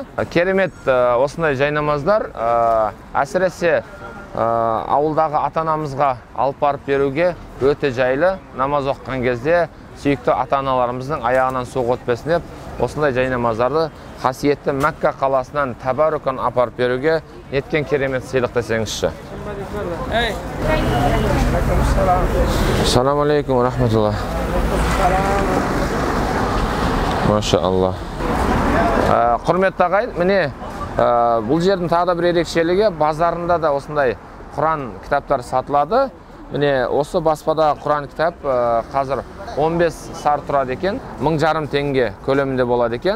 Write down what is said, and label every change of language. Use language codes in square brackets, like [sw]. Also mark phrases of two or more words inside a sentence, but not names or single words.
[kk] Керемет осындай жайнамаздар әсіресе ауылдағы ата-анамызға алып барып беруге өте жайлы. Намаз оқыған кезде сүйікті ата-аналарымыздың аяғынан суық өтпесін деп осындай жайнамаздарды қасиетті Мәкка қаласынан тәбәррүкан апарып беруге неткен керемет сыйлық десеңізші. [ar] السلام عليكم رحمة الله. ما شاء الله. [kk] Құрметті ағайын, міне бұл жердің тағы да бір ерекшелігі, базарында да осындай Құран кітаптар сатылады. Міне осы баспада Құран кітап қазір 15 сар тұрады екен, 1500 теңге көлемінде болады екен.